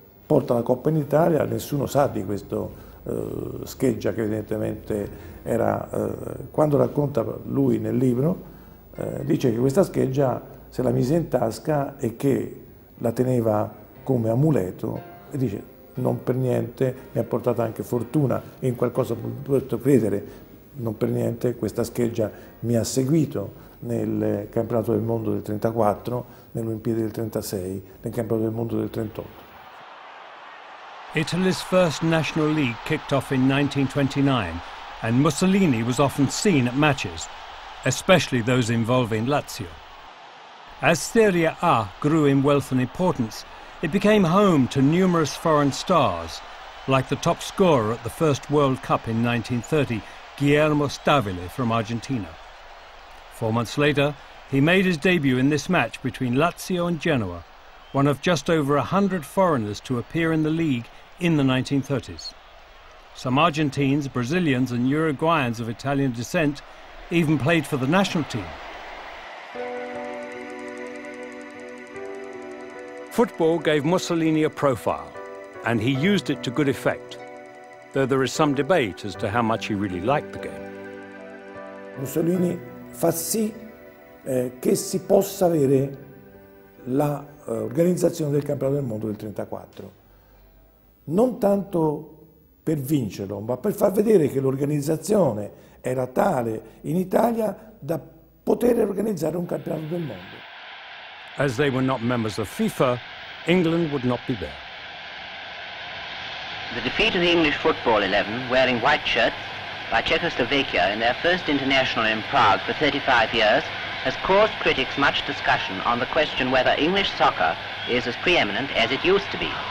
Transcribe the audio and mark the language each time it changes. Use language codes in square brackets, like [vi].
[it] Porta la Coppa in Italia, nessuno sa di questo scheggia che evidentemente era, quando racconta lui nel libro, dice che questa scheggia se la mise in tasca e che la teneva come amuleto e dice non per niente mi ha portato anche fortuna e in qualcosa posso credere, non per niente questa scheggia mi ha seguito nel campionato del mondo del 34, nelle Olimpiadi del 36, nel campionato del mondo del 38. [en] Italy's first national league kicked off in 1929 and Mussolini was often seen at matches, especially those involving Lazio. As Serie A grew in wealth and importance, it became home to numerous foreign stars, like the top scorer at the first World Cup in 1930, Guillermo Stabile from Argentina. 4 months later, he made his debut in this match between Lazio and Genoa, one of just over 100 foreigners to appear in the league in the 1930s. Some Argentines, Brazilians and Uruguayans of Italian descent even played for the national team. Football gave Mussolini a profile, and he used it to good effect, though there is some debate as to how much he really liked the game. [it] Mussolini fa sì che si possa avere l'organizzazione del campionato del mondo del 1934, non tanto per vincerlo, ma per far vedere che l'organizzazione era tale in Italia da poter organizzare un campionato del mondo. [en] As they were not members of FIFA, England would not be there. The defeat of the English football 11, wearing white shirts, by Czechoslovakia in their first international in Prague for 35 years, has caused critics much discussion on the question whether English soccer is as preeminent as it used to be.